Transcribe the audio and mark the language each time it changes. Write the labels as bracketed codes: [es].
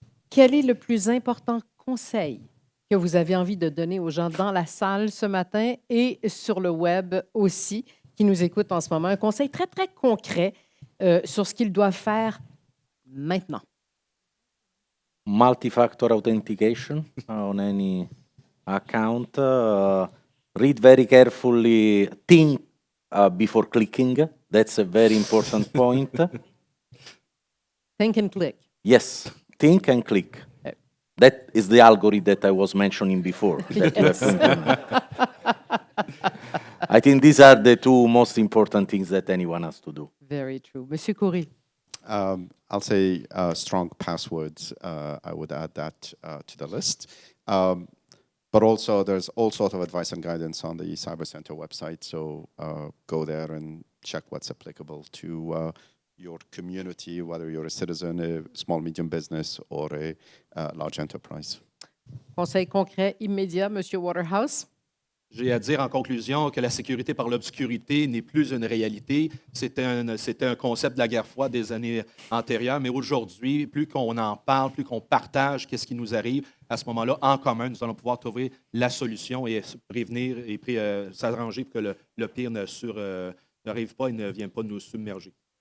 [fr] Quel est le plus important conseil que vous avez envie de donner aux gens dans la salle ce matin et sur le web aussi, qui nous écoutent en ce moment? Un conseil très, très concret sur ce qu'ils doivent faire maintenant. [en] Multi-factor authentication on any account. Read very carefully, think before clicking. That's a very important point. Think and click. Yes, think and click. That is the algorithm that I was mentioning before. Yes. I think these are the two most important things that anyone has to do. Very true. Monsieur Khoury. I'll say strong passwords. I would add that to the list. But also, there's all sorts of advice and guidance on the Cyber Center website. So go there and check what's applicable to your community, whether you're a citizen, a small, medium business, or a large enterprise. [fr] Conseil concret immédiat, Monsieur Waterhouse. J'ai à dire en conclusion que la sécurité par l'obscurité n'est plus une réalité. C'était un concept de la guerre froide des années antérieures, mais aujourd'hui, plus qu'on en parle, plus qu'on partage qu'est-ce qui nous arrive, à ce moment-là, en commun, nous allons pouvoir trouver la solution et prévenir et s'arranger pour que le pire n'arrive pas et ne vienne pas nous submerger.